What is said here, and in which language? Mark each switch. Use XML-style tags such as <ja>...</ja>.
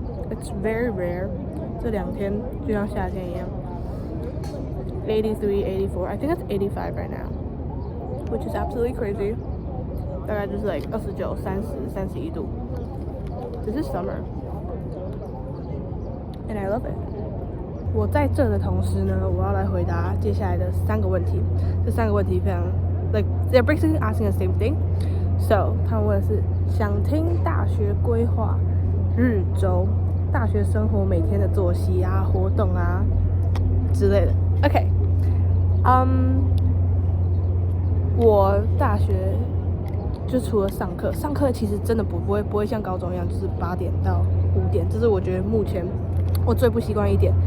<en>It's very rare.</en> <zh>这2天就像夏天一样。</zh> <en>83, 84. I think it's 85 right now.Which is absolutely crazy.</en> <zh>大概就是 like 29、30、31度。</zh> <en>This is summer, and I love it.</en> <zh>我在这的同时呢，我要来回答接下来的3个问题。这3个问题非常</zh> <en>like they're basically asking the same thing.</en> <zh>So 他们问的是想听大学规划日周、大学生活每天的作息啊、活动啊之类的。 OK， 我大学就除了上课其实真的不会像高中一样，就是8点到5点，这是我觉得目前我最不习惯一点。</zh>